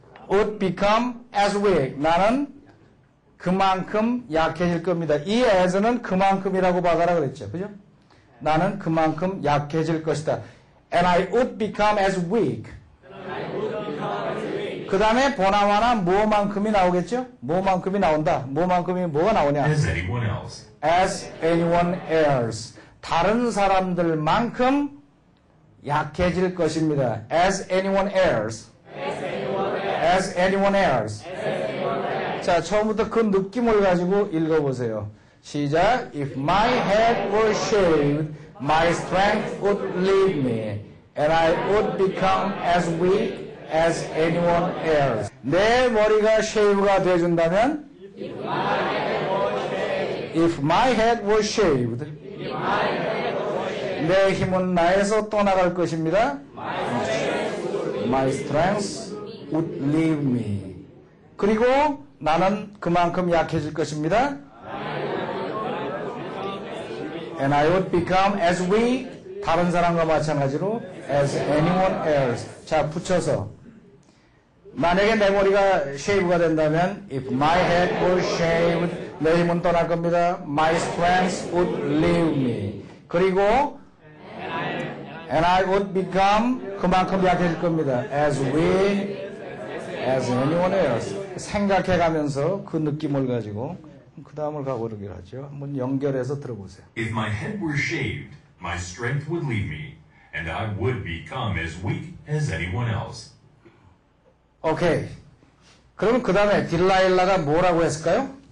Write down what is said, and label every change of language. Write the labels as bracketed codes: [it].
[en] would become as weak. [ko] 나는 그만큼 약해질 겁니다. 이 as는 그만큼이라고 박아라 그랬죠. 그죠? 나는 그만큼 약해질 것이다. [en] And I would become as weak. [ko] 그 다음에 보나마나 뭐만큼이 나오겠죠? 뭐만큼이 나온다. 뭐만큼이 뭐가 나오냐? [en] As anyone else. As anyone else. [ko] 다른 사람들만큼 약해질 것입니다. [en] As anyone else. As anyone else. [ko] 자, 처음부터 그 느낌을 가지고 읽어보세요. 시작. [en] If my head were shaved, my strength would leave me, and I would become as weak as anyone else. [ko] 내 머리가 쉐이브가 되어준다면, [en] If my head were shaved, [ko] 내 힘은 나에서 떠나갈 것입니다. [en] My strength would leave me. [ko] 그리고 나는 그만큼 약해질 것입니다. [en] And I would become as weak, [ko] 다른 사람과 마찬가지로, [en] as anyone else. [ko] 자, 붙여서. 만약에 내 머리가 쉐이브가 된다면, [en] if my head were shaved, [ko] 내 힘은 떠날 겁니다. [en] My strength would leave me. [ko] 그리고, [en] and I would become, [ko] 그만큼 약해질 겁니다. [en] As weak as anyone else. [ko] 생각해가면서 그 느낌을 가지고, 그 다음을 가보기로 하죠. 한번 연결해서 들어보세요. [en] If my head were shaved, my strength would leave me, and I would become as weak as anyone else. [ko] 오케이. 그러면 그 다음에 딜라일라가 뭐라고 했을까요?